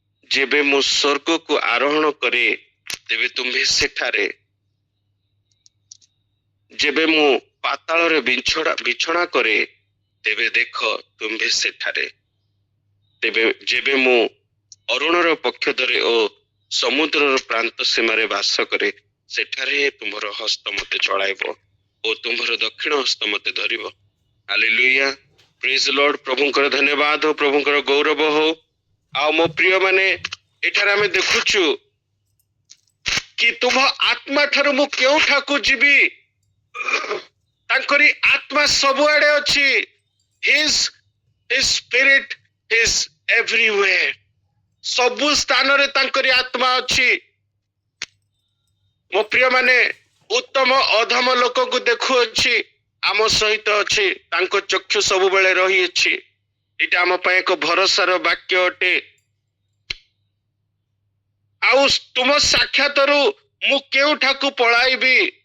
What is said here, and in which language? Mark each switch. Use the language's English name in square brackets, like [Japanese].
[Odia] ଯେବେ ମୁଁ ସ୍ୱର୍ଗକୁ ଆରୋହଣ କରେ ତେବେ ତୁମ୍ଭେ ସେଠାରେ, ଯେବେ ମୁଁ ପାତାଳରେ ବିଛଣା କରେ ତେବେ ଦେଖ ତୁମ୍ଭେ ସେଠାରେ, ତେବେ ଯେବେ ମୁଁ ଅରୁଣର ପକ୍ଷ ଧରେ ଓ ସମୁଦ୍ରର ପ୍ରାନ୍ତ ସୀମାରେ ବାସ କରେ ସେଠାରେ ତୁମର ହସ୍ତ ମତେ ଚଳାଇବ ଓ ତୁମର ଦକ୍ଷିଣ ହସ୍ତ ମତେ ଧରିବ। ହାଲେଲୁୟା, [English] Praise Lord. [Odia] ପ୍ରଭୁଙ୍କର ଧନ୍ୟବାଦ ଓ ପ୍ରଭୁଙ୍କର ଗୌରବ ହଉ। ଆଉ ମୋ ପ୍ରିୟ ମାନେ, ଏଠାରେ ଆମେ ଦେଖୁଛୁ କି ତୁମ ଆତ୍ମା ଠାରୁ ମୁଁ କେଉଁଠାକୁ ଯିବି? ତାଙ୍କରି ଆତ୍ମା ସବୁଆଡେ ଅଛି। [English] His spirit is everywhere. [Odia] ସବୁ ସ୍ଥାନରେ ତାଙ୍କରି ଆତ୍ମା ଅଛି। ମୋ ପ୍ରିୟ ମାନେ, ଉତ୍ତମ ଅଧମ ଲୋକକୁ ଦେଖୁଅଛି, ଆମ ସହିତ ଅଛି, ତାଙ୍କ ଚକ୍ଷୁ ସବୁବେଳେ ରହିଅଛି। ଏଇଟା ଆମ ପାଇଁ ଏକ ଭରସାର ବାକ୍ୟ ଅଟେ। ଆଉ ତୁମ ସାକ୍ଷାତରୁ ମୁଁ କେଉଁଠାକୁ ପଳାଇବି?